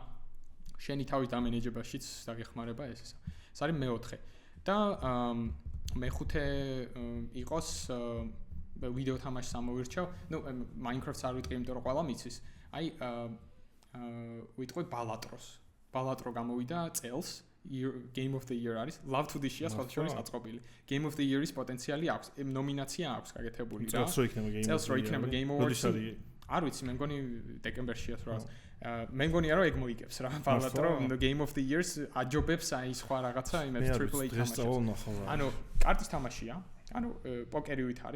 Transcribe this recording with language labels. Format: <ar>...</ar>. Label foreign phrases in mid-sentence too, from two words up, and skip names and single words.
<ka>შენი თავის დამენეჯებაშიც დაგეხმარება ეს. ეს არის მეოთხე. და მეხუთე იყოს ვიდეო თამაშს ამოვირჩევ. ნუ Minecraft-ს არ ვიტყვი, იმიტომ რომ ყველა მიცის. აი ვიტყვი ბალატროს. ბალატრო გამოვიდა წელს</ka> <en>Game of the Year</en> <ka>არის. Love to Dish-ია სხვა შორის აწყობილი.</ka> <en>Game of the Year-</en> <ka>ის პოტენციალი აქვს. ნომინაცია აქვს გაკეთებული რა. წელს რო იქნება</ka> <en>Game of the Year.</en> <ka>არ ვიცი, მე მგონი დეკემბერშია რა. მე მგონია რომ ეგ მოიგებს რა. ბალატრო</ka> <en>Game of the Years</en> <ka>აჯობებს აი სხვა რაღაცა იმედ AAA თამაშს. ანუ კარტის თამაშია. ანუ პოკერივით არის.</ka>